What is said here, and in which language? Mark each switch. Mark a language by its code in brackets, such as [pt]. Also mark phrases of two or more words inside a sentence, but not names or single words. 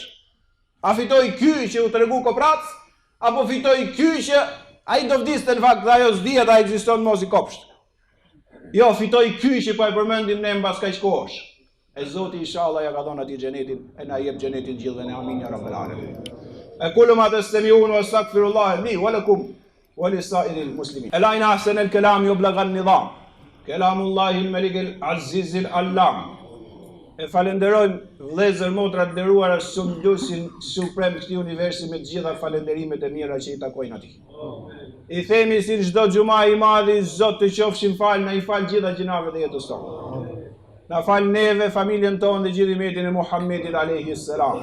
[sq] A fitoi ky që u tregu Koprac, apo fitoi ky që ai do vdiste në fakt, ajo s'dihet a ekziston mos i kopsht. Jo, fitoi ky që po e përmendim ne mbas kaq kohësh. E Zoti inshallah ja ka dhënë atij xhenetin, e na jep xhenetin gjithëve ne, [ar] آمين يا رب العالمين. أقول ما تستمعون واستغفر الله لي ولكم ولسائر المسلمين. ألا إن أحسن الكلام يبلغ النظام كلام الله الملك العزيز العلام. [sq] E falenderojmë vëllezër motra të nderuara Sumdusin suprem këtij universi me të gjitha falenderimet e mira që i takojnë atij. I themi si çdo xhuma i madhi, Zot të qofshin fal, na i fal gjitha gjinave të jetës tonë. Na fal neve, familjen tonë dhe gjithë umetin e Muhammedit [ar] عليه السلام.